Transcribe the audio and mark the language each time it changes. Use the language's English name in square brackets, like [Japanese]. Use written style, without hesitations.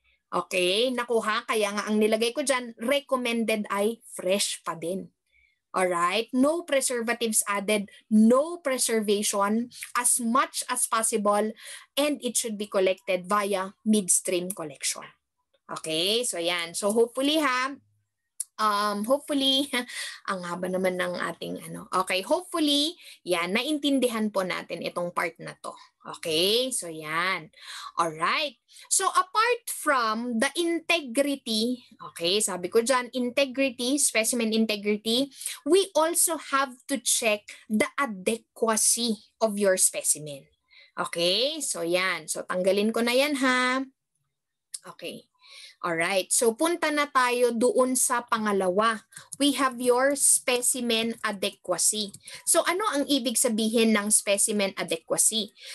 [Filipino] Okay, naku ha, kaya nga ang nilagay ko dyan, recommended ay fresh pa din. [English] Alright, no preservatives added, no preservation as much as possible, and it should be collected via midstream collection. [Filipino] Okay, so yan. [English] So hopefully hopefully, [Filipino] ang haba naman ng ating Okay, hopefully, yan, naintindihan po natin itong part na to. [English] Okay, so yan. Alright. So apart from the integrity, okay, [Filipino] sabi ko dyan, [English] integrity, specimen integrity, we also have to check the adequacy of your specimen. [Filipino] Okay, so yan. So tanggalin ko na yan ha. Okay. Alright, so punta na tayo doon sa pangalawa. [English] We have your specimen adequacy. [Filipino] So ano ang ibig sabihin ng specimen adequacy?